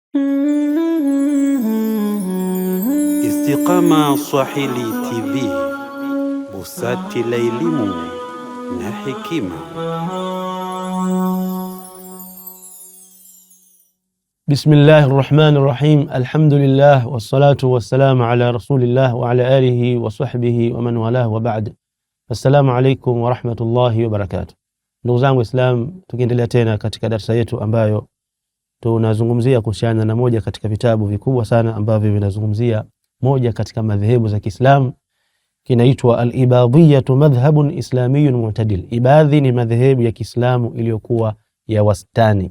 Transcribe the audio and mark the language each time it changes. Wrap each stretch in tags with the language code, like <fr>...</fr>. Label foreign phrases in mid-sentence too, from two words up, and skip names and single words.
<sw>Istiqama Swahili TV, busati la elimu na hekima.</sw> <ar>بسم الله الرحمن الرحيم. الحمد لله والصلاة والسلام على رسول الله وعلى آله وصحبه ومن والاه وبعد. السلام عليكم ورحمة الله وبركاته.</ar> <sw>Ndugu zangu Islam, tukiendelea tena katika darasa yetu ambayo tunazungumzia kuhusiana na moja katika vitabu vikubwa sana ambavyo vinazungumzia moja katika madhehebu za Kiislamu, kinaitwa al-Ibadhiyyah,</sw> <ar>مذهب إسلامي معتدل.</ar> <sw>Ibadhi ni madhehebu ya Kiislamu iliyokuwa ya wastani.</sw>